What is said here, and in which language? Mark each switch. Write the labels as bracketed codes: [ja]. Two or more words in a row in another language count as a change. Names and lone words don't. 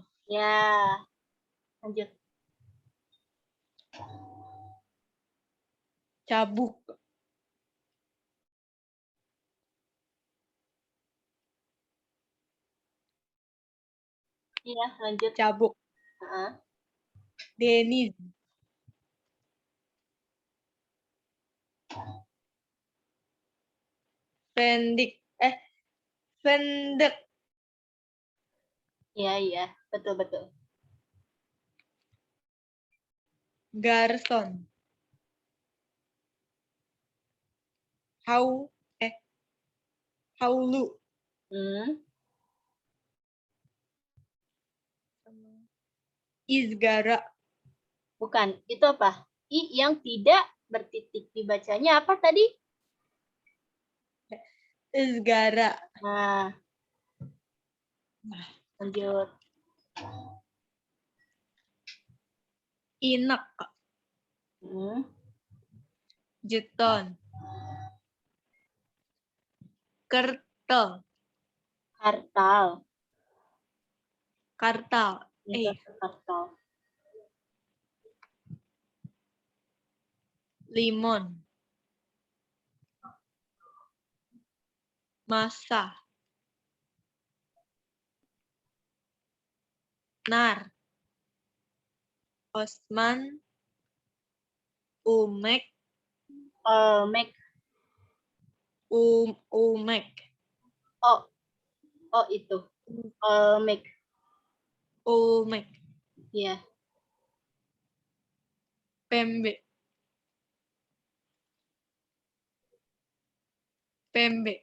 [id] Ya, lanjut. Cabuk. Iya, lanjut. [tr] Cabuk. Deniz. Pendik. [id] Pendek. Iya, betul. Garson. Haulu. Izgara. Bukan, itu apa? I yang tidak bertitik dibacanya apa tadi? Segara. Nah, lanjut. Inek. Jeton. Kertel. Kartal. Kartal. Kartal. Limon. Masa. Nar. Osman. Umek. Mek. Umek. Oh itu. Mek. Umek. Iya. [tr] Pembe. Pembe.